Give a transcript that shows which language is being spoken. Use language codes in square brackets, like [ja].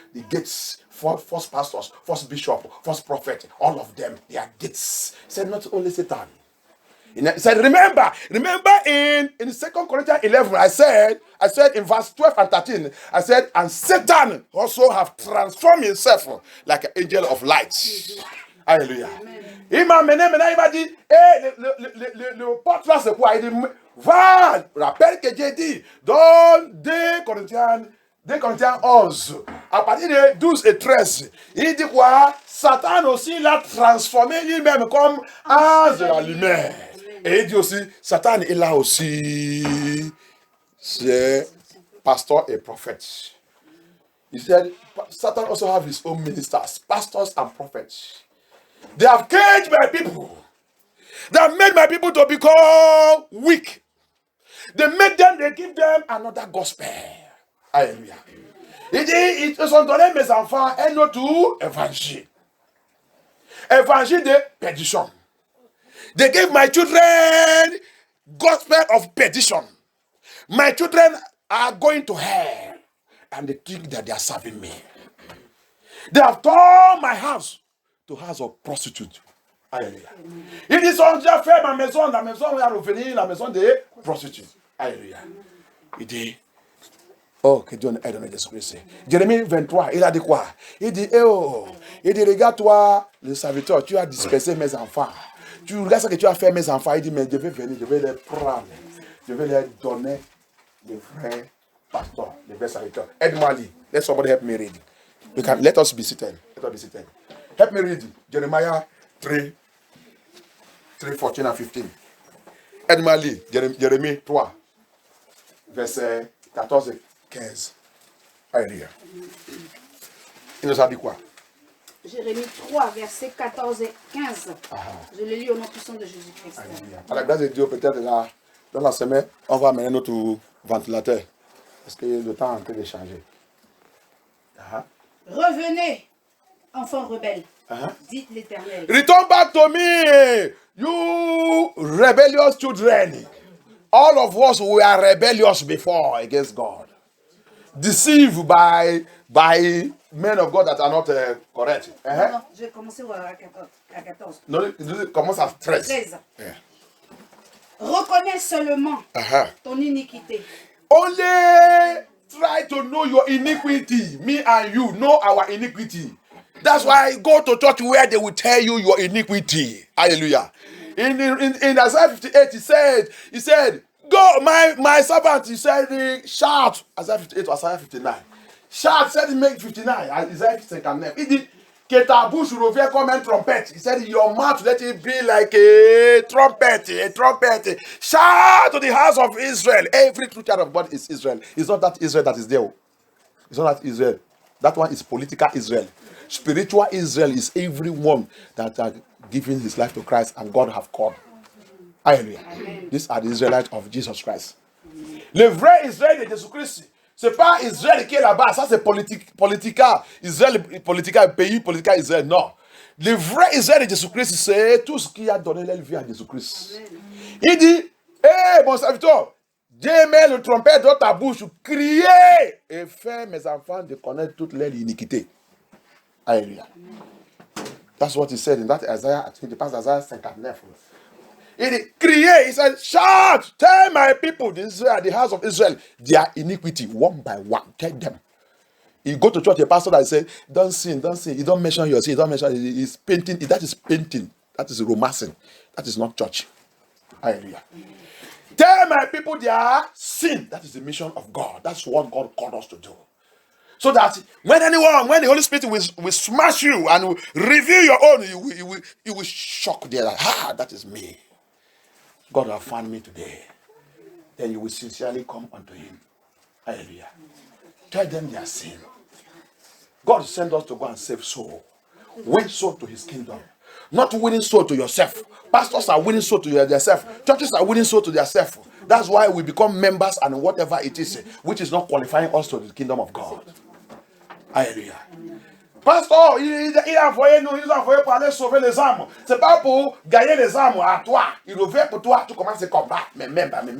[en] The gates, false pastors, false bishop, false prophet, all of them, they are gates. He said, not only Satan. He said, remember in 2 Corinthians 11, I said in verse 12 and 13, I said, and Satan also have transformed himself like an angel of light. [fr] Alléluia. Il m'a amené, maintenant il m'a dit, le porte là c'est quoi? Il dit, va, rappelle que j'ai dit, dans 2 Corinthiens 11, à partir de 12 et 13, il dit quoi? Satan aussi l'a transformé lui-même comme ange de la lumière. Et il dit aussi, Satan est là aussi, c'est pasteur et prophète. [en] He said, Satan also have his own ministers, pastors and prophets. They have caged my people. They have made my people to become weak. They give them another gospel. [fr] Alléluia. Il dit, ils ont donné mes enfants un autre évangile. Évangile de perdition. [en] They gave my children gospel of perdition. My children are going to hell. And they think that they are serving me. They have torn my house to house of prostitute. [fr] Alléluia. Ils ont déjà fait ma maison, la maison où il va revenir, la maison des prostituées. Alléluia. Il dit, oh, que Dieu aide notre esprit. Jérémie 23, il a dit quoi? Il dit, il dit, regarde-toi, le serviteur, tu as dispersé mes enfants. Tu regardes ce que tu as fait, mes enfants. Il dit, mais je vais venir, je vais les prendre. Je vais les donner, les vrais pasteurs, les vrais serviteurs. Aide-moi à lire. [en] Let somebody help me read. Let us be seated. Let us be seated. Help me read Jeremiah 3, 14 and 15. [fr] Aide-moi à lire Jérémie 3, verset 14 et 15. Alléluia. Il nous a dit quoi? Jérémie 3, verset 14 et 15. Je le lis au nom puissant de Jésus-Christ. À la grâce de Dieu, peut-être là, dans la semaine, on va amener notre ventilateur. Parce que le temps est en train de changer. Revenez, enfants rebelles, dit l'Éternel. [en] Return back to me, you rebellious children. All of us were rebellious before against God. Deceived by men of God that are not correct. [fr] Non, je vais commencer à 14. Non, commence à 13. 13. Reconnais seulement ton iniquité. [en] Only try to know your iniquity. Me and you know our iniquity. That's why go to church where they will tell you your iniquity. Hallelujah. In Isaiah 58, he said, go, my servant, he said, shout. Isaiah 58 or Isaiah 59. Shout, said he make 59. Isaiah 59. He did. [fr] Que ta bouche revient comme un trompette. [en] He said, your mouth let it be like a trumpet, a trumpet. Shout to the house of Israel. Every true child of God is Israel. It's not that Israel that is there. It's not that Israel. That one is political Israel. Spiritual Israel is everyone that are giving his life to Christ and God have called. Hallelujah. These are the Israelites of Jesus Christ. [fr] Le vrai Israël de Jésus-Christ, c'est pas Israël qui est là-bas. Ça, c'est politica. Israël, politica, pays, politica, Israël. Non. Le vrai Israël de Jésus-Christ, c'est tout ce qui a donné leur vie à Jésus-Christ. Il dit, hé, mon serviteur, Dieu met le trompette dans ta bouche, criez et fais mes enfants de connaître toutes leurs iniquités. [en] Hallelujah. That's what he said in that Isaiah, I think the past Isaiah 59. He cried, he said, shout, tell my people, the house of Israel, their iniquity, one by one, tell them. You go to church, a pastor that said, don't sin, don't sin, you don't mention your sin, you don't mention, it's painting, that is painting, that is romancing, that is not church. Hallelujah. Tell my people their sin, that is the mission of God, that's what God called us to do. So that when the Holy Spirit will smash you and will reveal your own, you will shock there, like, that is me. God will find me today. Then you will sincerely come unto him. Hallelujah. Tell them their sin. God sent us to go and save soul. Win soul to his kingdom. Not winning soul to yourself. Pastors are winning soul to themselves. Churches are winning soul to themselves. That's why we become members and whatever it is, which is not qualifying us to the kingdom of God. Hallelujah. [fr] Pasteur, il a envoyé nous, il nous a envoyé pour aller sauver les âmes. C'est pas pour gagner les âmes à toi. Il revient pour toi, tu commences à combattre. Mais même.